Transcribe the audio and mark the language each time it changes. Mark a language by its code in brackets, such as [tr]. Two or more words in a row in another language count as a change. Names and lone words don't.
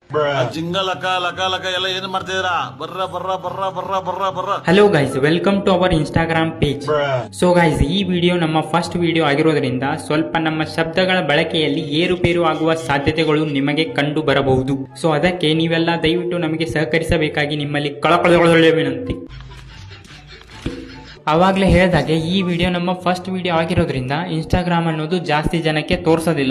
[kn] ಜಿಂಗ ಲಕ ಲಕ ಲಕ ಎಲ್ಲ ಏನ್ ಮಾಡ್ತಿದ್ದೀರಾ? ಬರ್ರ ಬರ್ರ ಬರ್ರ ಬರ್ರ ಬರ್ರ ಬರ್ರ. [en] Hello guys, welcome to our Instagram page. so guys, [kn] ಈ ವಿಡಿಯೋ ನಮ್ಮ [en] first video [kn] ಆಗಿರೋದ್ರಿಂದ ಸ್ವಲ್ಪ ನಮ್ಮ ಶಬ್ದಗಳ ಬಳಕೆಯಲ್ಲಿ ಏರುಪೇರು ಆಗುವ ಸಾಧ್ಯತೆಗಳು ನಿಮಗೆ ಕಂಡು ಬರಬಹುದು. ಸೊ ಅದಕ್ಕೆ ನೀವೆಲ್ಲ ದಯವಿಟ್ಟು ನಮಗೆ ಸಹಕರಿಸಬೇಕಾಗಿ ನಿಮ್ಮಲ್ಲಿ ಕಳಕಳಿಸುತ್ತೇವೆ ವಿನಂತಿ. ಆವಾಗಲೇ ಹೇಳಿದಾಗೆ ಈ ವಿಡಿಯೋ ನಮ್ಮ [en] first video [kn] ಆಗಿರೋದ್ರಿಂದ ಇನ್ಸ್ಟಾಗ್ರಾಮ್ ಅನ್ನೋದು ಜಾಸ್ತಿ ಜನಕ್ಕೆ ತೋರಿಸೋದಿಲ್ಲ.